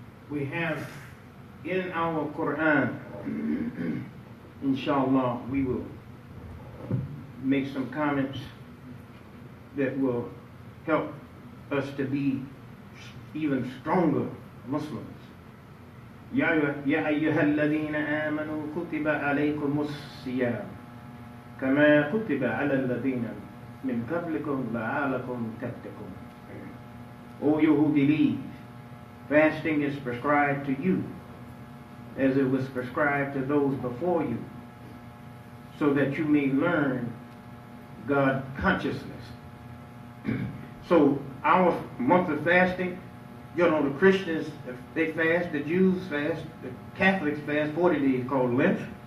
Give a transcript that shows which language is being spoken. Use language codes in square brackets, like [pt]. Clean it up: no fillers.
[en] We have in our Quran, inshallah, we will make some comments that will help us to be even stronger Muslims. [ar] يا أيها الذين آمنوا كتب عليكم الصيام كما كتب على الذين من قبلكم لعلكم تتقون. [en] O you who believe, fasting is prescribed to you as it was prescribed to those before you, so that you may learn God consciousness. So our month of fasting, you know, the Christians, they fast, the Jews fast, the Catholics fast 40 days called Lent.